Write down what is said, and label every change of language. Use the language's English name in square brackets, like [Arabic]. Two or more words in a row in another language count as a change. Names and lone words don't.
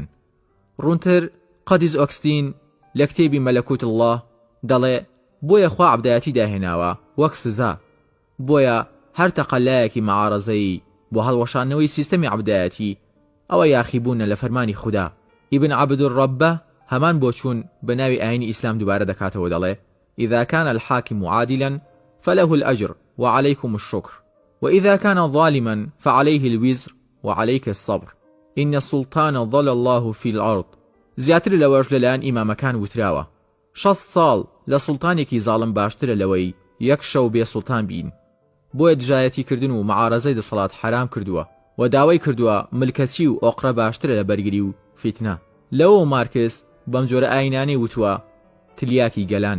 [Central Kurdish] ڕوونتر قەدیز ئۆگستین لە کتێبی مەلەکوت الله دەڵێ بۆیە خوا عەبدایەتی داهێناوە وەک سزا، بۆیە هەر تەقەلایەکی مەعارەزەی بۆ هەڵوەشانەوەی سیستەمی عەبدایەتی ئەوە یاخیبوونە لە فەرمانی خوددا. ئیبن عەبدوڕەبە هەمان بۆ چوون بە ناوی ئاینی ئیسلام دووبارە دەکاتەوە، دەڵێ: [Arabic] إذا كان الحاكم عادلا فله الأجر وعليكم الشكر، وإذا كان ظالما فعليه الوزر وعليك الصبر، إن السلطان ظل الله في الأرض. [Central Kurdish] زیاتر لەوەش لەلایەن ئیمامەکان وتراوە 60 ساڵ لە سوڵتانێکی زاڵم باشترە لەوەی یەک شەو بێ سوڵتان بین. بۆیە دژایەتی کردن و مەعارەزەی دەسەڵات حرام کردووە و داوای کردووە ملکەچی و ئۆقرە باشترە لە بەرگری و فیتنە. لەوە مارکس بەم جۆرە ئاینانەی وتووە تلیاکی گەلان.